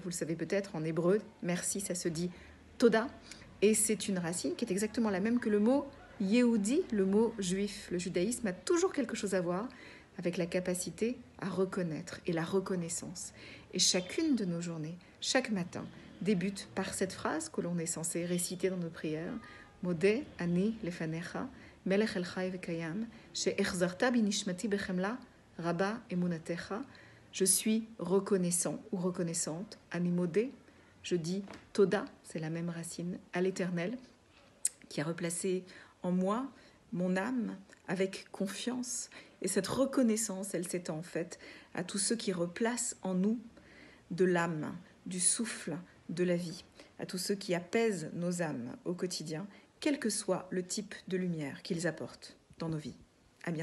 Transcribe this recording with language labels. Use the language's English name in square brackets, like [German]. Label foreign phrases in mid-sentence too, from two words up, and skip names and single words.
[French] Vous le savez peut-être, en hébreu, merci, ça se dit Toda, et c'est une racine qui est exactement la même que le mot Yehudi, le mot juif. Le judaïsme a toujours quelque chose à voir avec la capacité à reconnaître et la reconnaissance. Et chacune de nos journées, chaque matin, débute par cette phrase que l'on est censé réciter dans nos prières, [Hebrew] מודה אני לפניך, מלך אל חי וקיים, שהחזרת בנשמתי בחמלה, רבה אמונתך. [French] Je suis reconnaissant ou reconnaissante, [Hebrew] אני מודה. [French] Je dis Toda, c'est la même racine, à l'Éternel, qui a replacé en moi mon âme avec confiance. Et cette reconnaissance, elle s'étend en fait à tous ceux qui replacent en nous de l'âme, du souffle, de la vie, à tous ceux qui apaisent nos âmes au quotidien, quel que soit le type de lumière qu'ils apportent dans nos vies.